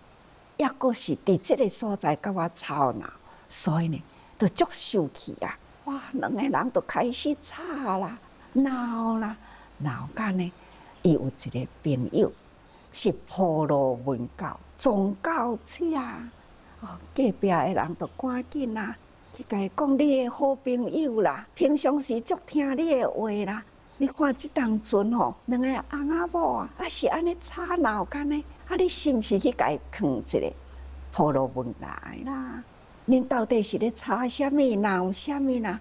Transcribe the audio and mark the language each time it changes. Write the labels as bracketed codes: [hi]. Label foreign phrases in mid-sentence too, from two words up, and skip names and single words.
[nan] 抑阁是伫即个所在甲我吵闹，所以呢，就足生气啊！哇，两个人就开始吵啦、闹啦，闹到呢，伊有一个朋友是婆罗门教宗教者，隔壁的人就赶紧啦，去甲伊讲你的好朋友啦，平常时足听你的话啦。你看即当阵吼，两个翁仔某啊，是安尼吵闹干呢？你是毋是去甲伊劝一个婆罗门来啦？恁到底是咧吵啥物、闹啥物啦？